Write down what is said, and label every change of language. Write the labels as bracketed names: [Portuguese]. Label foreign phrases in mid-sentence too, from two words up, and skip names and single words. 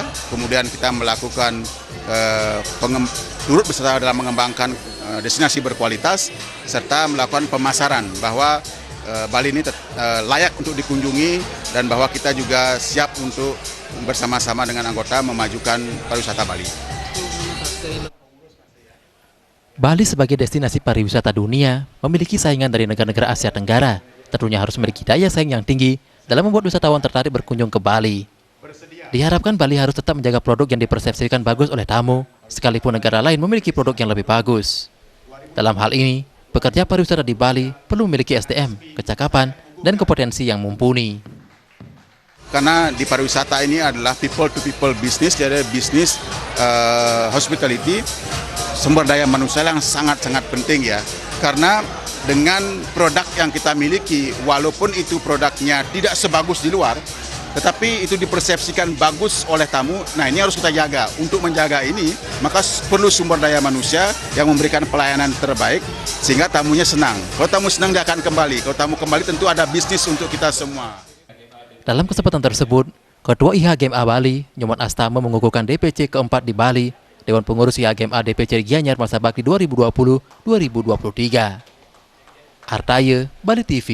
[Indonesian] Kemudian kita melakukan turut berserta dalam mengembangkan destinasi berkualitas serta melakukan pemasaran bahwa Bali ini layak untuk dikunjungi dan bahwa kita juga siap untuk bersama-sama dengan anggota memajukan pariwisata Bali. Bali sebagai destinasi pariwisata dunia memiliki saingan dari negara-negara Asia Tenggara. Tentunya harus memiliki daya saing yang tinggi dalam membuat wisatawan tertarik berkunjung ke Bali. Diharapkan Bali harus tetap menjaga produk yang dipersepsikan bagus oleh tamu, sekalipun negara lain memiliki produk yang lebih bagus. Dalam hal ini, pekerja pariwisata di Bali perlu memiliki SDM, kecakapan, dan kompetensi yang mumpuni. Karena di pariwisata ini adalah [English] people-to-people business, [Indonesian] jadi bisnis hospitality, sumber daya manusia yang sangat-sangat penting ya. Karena dengan produk yang kita miliki, walaupun itu produknya tidak sebagus di luar, tetapi itu dipersepsikan bagus oleh tamu, nah ini harus kita jaga. Untuk menjaga ini, maka perlu sumber daya manusia yang memberikan pelayanan terbaik, sehingga tamunya senang. Kalau tamu senang, dia akan kembali. Kalau tamu kembali, tentu ada bisnis untuk kita semua. Dalam kesempatan tersebut, Ketua IHGMA Bali, Nyoman Astama mengukuhkan DPC keempat di Bali, Dewan Pengurus IHGMA DPC Gianyar Masa Bakti 2020-2023. Artaye, Bali TV.